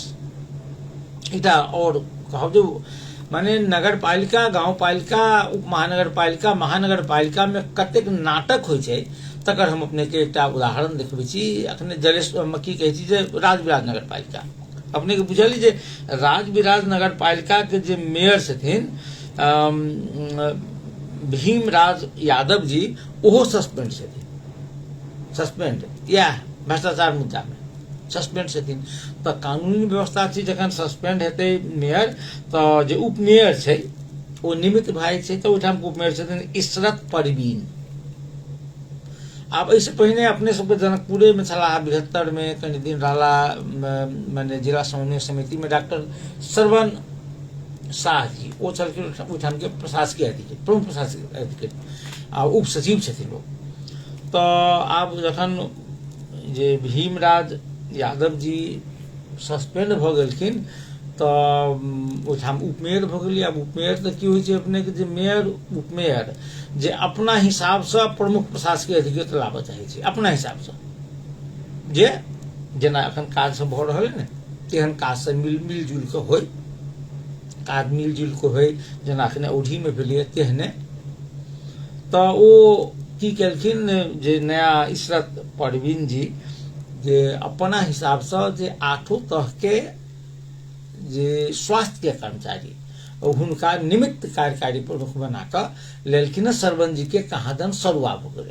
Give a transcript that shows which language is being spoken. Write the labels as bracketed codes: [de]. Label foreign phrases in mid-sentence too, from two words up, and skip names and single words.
[mai] एकटा और कहब जे माने नगर पालिका, गाँव पालिका, उप महानगर पालिका, महानगर पालिका में कतेक नाटक होइ छै तकर हम अपने के एकटा उदाहरण देखबै छी। अखने जलेश की कहै छी जे राजविराज नगर पालिका अपने के बुझलिए जे राजविराज नगर पालिका के जे मेयर छथिन भीमराज यादव जी ओहो सस्पेंड छथिन, सस्पेंड या भ्रष्टाचार मुद्दा में सस्पेंड छथिन। तो कानूनी व्यवस्था छै जखन सस्पेंड हेतै मेयर तो जे उपमेयर छै ओ निमित्त भाई छै तो ओहिठाम उपमेयर छथिन इशरत परवीन। आब एहिसँ पहिने अपने सबके जनकपुरे में छलाह 72 में कनि दिन रहला माने जिला समन्वय समिति में डॉक्टर श्रवण शाह जी ओ छलखिन ओहिठाम के प्रशासकीय अधिकारी, प्रमुख प्रशासकीय अधिकारी आ उप सचिव छथिन ओ। तो आब जखन जे भीमराज यादव जी सस्पेंड भ गेलखिन तो ओहिठाम उपमेयर भ गेलै। आब उपमेयर तो की होइ छै अपने के जे मेयर उपमेयर जे अपना हिसाब से प्रमुख प्रशासकीय अधिकारी लाबऽ चाहै छै अपना हिसाब से, जे जेना अखन काज सब भ रहल है ने तेहन काज से मिलजुल के होय, काज मिलजुल के होय जेना अखने औढ़ी में भेलै तेहने। तो ओ की केलखिन जे नया इशरत परवीन जी जे अपना हिसाब से जे 8 तह के जे स्वास्थ्य के कर्मचारी हुनका निमित्त कार्यकारी प्रमुख बना कर लेलखिन श्रवण जी के कहादन सरुआ भ गेलै।